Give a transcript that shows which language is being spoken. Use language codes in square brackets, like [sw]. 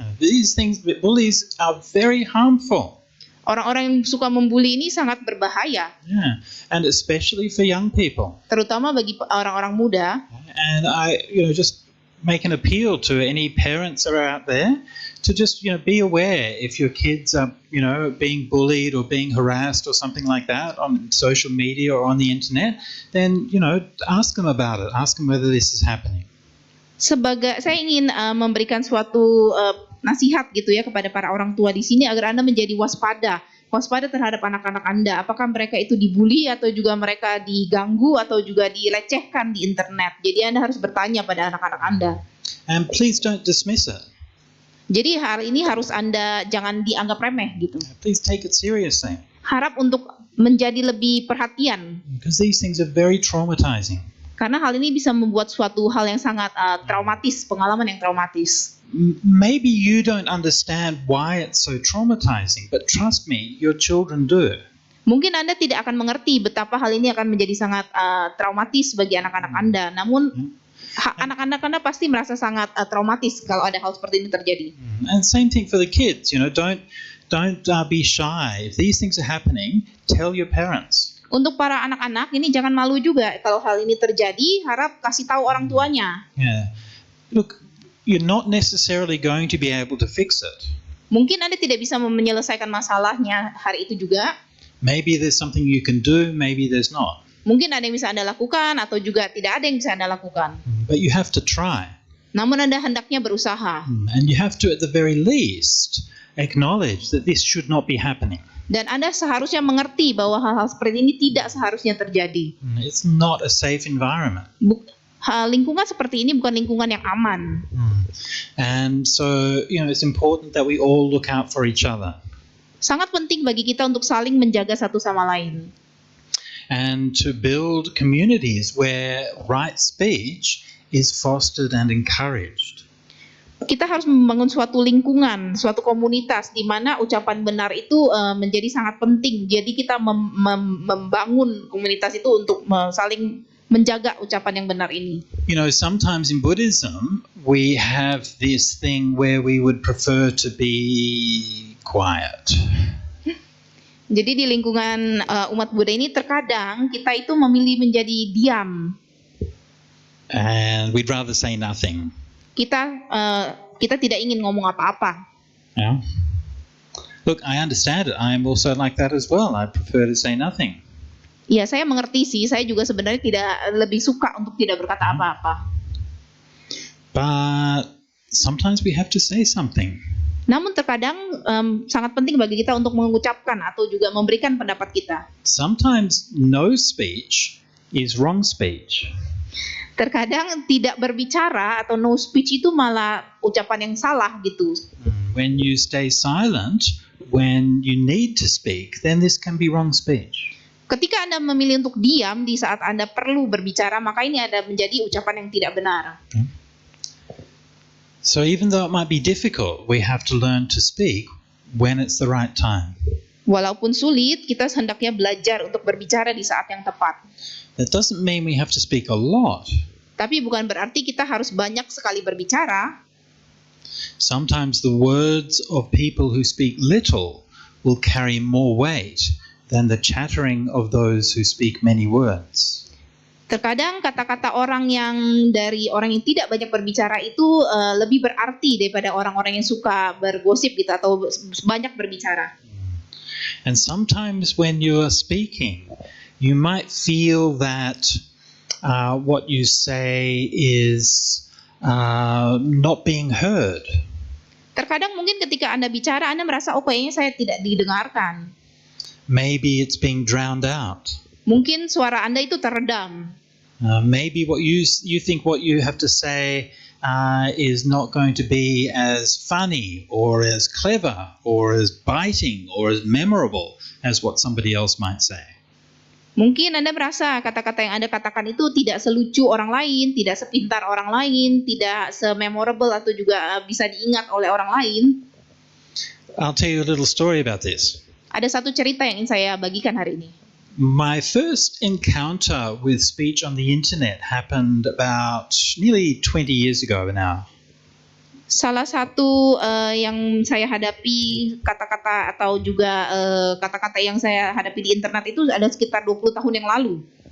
[en] These things, bullies are very harmful. [id] Orang-orang yang suka membuli ini sangat berbahaya. [en] And especially for young people. [id] Terutama bagi orang-orang muda. [en] And I, just make an appeal to any parents that are out there to just, be aware if your kids are, being bullied or being harassed or something like that on social media or on the internet, then, ask them about it. Ask them whether this is happening. [id] Saya ingin memberikan suatu nasihat gitu ya kepada para orang tua di sini agar Anda menjadi waspada terhadap anak-anak Anda. Apakah mereka itu dibully atau juga mereka diganggu atau juga dilecehkan di internet. Jadi Anda harus bertanya pada anak-anak Anda. [en] And please don't dismiss it. [id] Jadi hal ini harus Anda jangan dianggap remeh gitu. [en] Please take it seriously. [id] Harap untuk menjadi lebih perhatian. [en] Because these things are very traumatizing. [id] Karena hal ini bisa membuat suatu hal yang sangat traumatis, pengalaman yang traumatis. [en] Maybe you don't understand why it's so traumatizing, but trust me, your children do. [id] Mungkin Anda tidak akan mengerti betapa hal ini akan menjadi sangat traumatis bagi anak-anak Anda. Namun anak-anak Anda pasti merasa sangat traumatis kalau ada hal seperti ini terjadi. [en] And same thing for the kids, don't be shy. If these things are happening, tell your parents. [id] Untuk para anak-anak ini jangan malu juga kalau hal ini terjadi, harap kasih tahu orang tuanya. [en] Yeah. Look, you're not necessarily going to be able to fix it. [id] Mungkin Anda tidak bisa menyelesaikan masalahnya hari itu juga. [en] Maybe there's something you can do, maybe there's not. [id] Mungkin ada yang bisa Anda lakukan atau juga tidak ada yang bisa Anda lakukan. [en] But you have to try. [id] Namun Anda hendaknya berusaha. [en] And you have to, at the very least, acknowledge that this should not be happening. [id] Dan Anda seharusnya mengerti bahwa hal-hal seperti ini tidak seharusnya terjadi. [en] It's not a safe environment. [id] Lingkungan seperti ini bukan lingkungan yang aman. [en] And so, it's important that we all look out for each other. [id] Sangat penting bagi kita untuk saling menjaga satu sama lain. [en] And to build communities where right speech is fostered and encouraged. [id] Kita harus membangun suatu lingkungan, suatu komunitas di mana ucapan benar itu menjadi sangat penting. Jadi kita membangun komunitas itu untuk saling menjaga ucapan yang benar ini. [en] Sometimes in Buddhism we have this thing where we would prefer to be quiet. [id] Jadi di lingkungan umat Buddha ini terkadang kita itu memilih menjadi diam. [en] And we'd rather say nothing. [id] Kita tidak ingin ngomong apa-apa. [en] Yeah. Look, I understand it. I'm also like that as well. I prefer to say nothing. [id] Ya, saya mengerti sih. Saya juga sebenarnya tidak lebih suka untuk tidak berkata apa-apa. [en] But sometimes we have to say something. [id] Namun terkadang sangat penting bagi kita untuk mengucapkan atau juga memberikan pendapat kita. [en] Sometimes no speech is wrong speech. [id] Terkadang tidak berbicara atau [en] no speech [id] itu malah ucapan yang salah gitu. [en] When you stay silent, when you need to speak, then this can be wrong speech. [id] Ketika Anda memilih untuk diam di saat Anda perlu berbicara, maka ini ada menjadi ucapan yang tidak benar. [en] So even though it might be difficult, we have to learn to speak when it's the right time. [id] Walaupun sulit, kita hendaknya belajar untuk berbicara di saat yang tepat. [en] That doesn't mean we have to speak a lot. [id] Tapi bukan berarti kita harus banyak sekali berbicara. [en] Sometimes the words of people who speak little will carry more weight than the chattering of those who speak many words. [id] Terkadang kata-kata orang yang tidak banyak berbicara itu lebih berarti daripada orang-orang yang suka bergosip gitu atau banyak berbicara. [en] And sometimes when you are speaking, you might feel that what you say is not being heard. [id] Terkadang mungkin ketika Anda bicara, Anda merasa, kayaknya saya tidak didengarkan. [en] Maybe it's being drowned out. [id] Mungkin suara Anda itu teredam. [en] Maybe what you think what you have to say is not going to be as funny or as clever or as biting or as memorable as what somebody else might say. [id] Mungkin Anda merasa kata-kata yang Anda katakan itu tidak selucu orang lain, tidak sepintar orang lain, tidak se-memorable atau juga bisa diingat oleh orang lain. [en] I'll tell you a little story about this. [id] Ada satu cerita yang ingin saya bagikan hari ini. [en] My first encounter with speech on the internet happened about nearly 20 years ago now. [id] Salah satu yang saya hadapi kata-kata atau juga kata-kata yang saya hadapi di internet itu ada sekitar 20 tahun yang lalu.